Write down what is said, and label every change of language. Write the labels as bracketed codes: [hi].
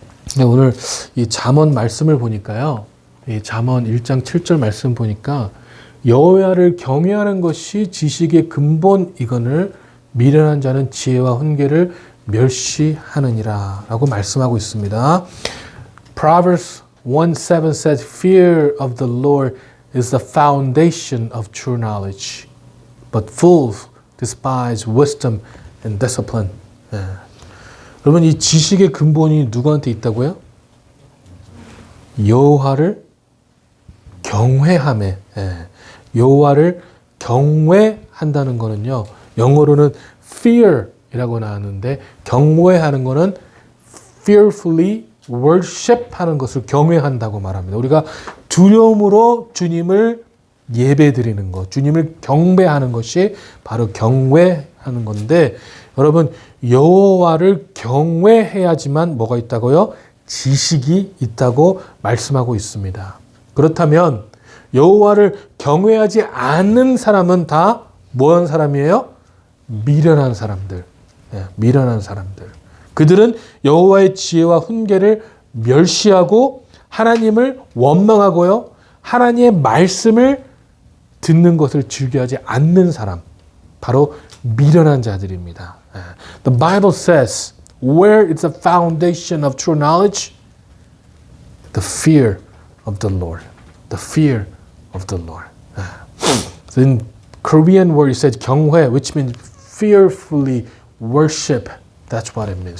[ko] 근데 오늘 이 잠언 말씀을 보니까요. 이 잠언 1장 7절 말씀 보니까 여호와를 경외하는 것이 지식의 근본이거늘 미련한 자는 지혜와 훈계를 멸시하느니라 라고 말씀하고 있습니다. [en] Proverbs 1:7 says, Fear of the Lord is the foundation of true knowledge, but fools despise wisdom and discipline. [ko] 예. 여러분 이 지식의 근본이 누구한테 있다고요? 여호와를 경외함에. 예. 여호와를 경외한다는 거는요. 영어로는 fear이라고 나왔는데 경외하는 거는 [en] fearfully worship [ko] 하는 것을 경외한다고 말합니다. 우리가 두려움으로 주님을 예배드리는 것, 주님을 경배하는 것이 바로 경외하는 건데 여러분 여호와를 경외해야지만 뭐가 있다고요? 지식이 있다고 말씀하고 있습니다. 그렇다면 여호와를 경외하지 않는 사람은 다 뭐한 사람이에요? 미련한 사람들. 예, 미련한 사람들. 그들은 여호와의 지혜와 훈계를 멸시하고 하나님을 원망하고요. 하나님의 말씀을 듣는 것을 즐겨하지 않는 사람. 바로 미련한 자들입니다. 예. [en] The Bible says, where is the foundation of true knowledge? The fear of the Lord. The fear of the Lord. 예. So in Korean word it says 경회, which means fearfully worship. That's what it means.